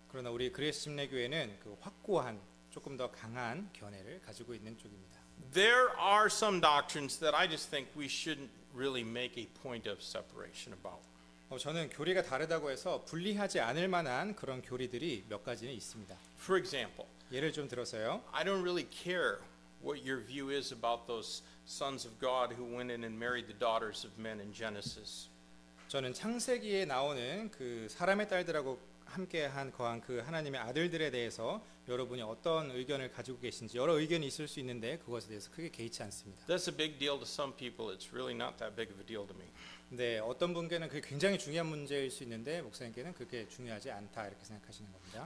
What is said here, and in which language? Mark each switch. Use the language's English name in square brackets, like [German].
[Korean] 그러나 우리 그레이스 침례교회는 그 확고한 조금 더 강한 견해를 가지고 있는 쪽입니다. [English] There are some doctrines that I just think we shouldn't really make a point of separation about. [Korean] 저는 교리가 다르다고 해서 분리하지 않을 만한 그런 교리들이 몇 가지는 있습니다. [English] For example, [Korean] 예를 좀 들어서요. [English] I don't really care what your view is about those sons of God who went in and married the daughters of men in Genesis. [Korean] 저는 창세기에 나오는 그 사람의 딸들하고 함께한 거한 그 하나님의 아들들에 대해서 여러분이 어떤 의견을 가지고 계신지 여러 의견이 있을 수 있는데 그것에 대해서 크게 개의치 않습니다. [English] That's a big deal to some people. It's really not that big of a deal to me. [Korean] 네, 어떤 분께는 그게 굉장히 중요한 문제일 수 있는데 목사님께는 그게 중요하지 않다 이렇게 생각하시는 겁니다.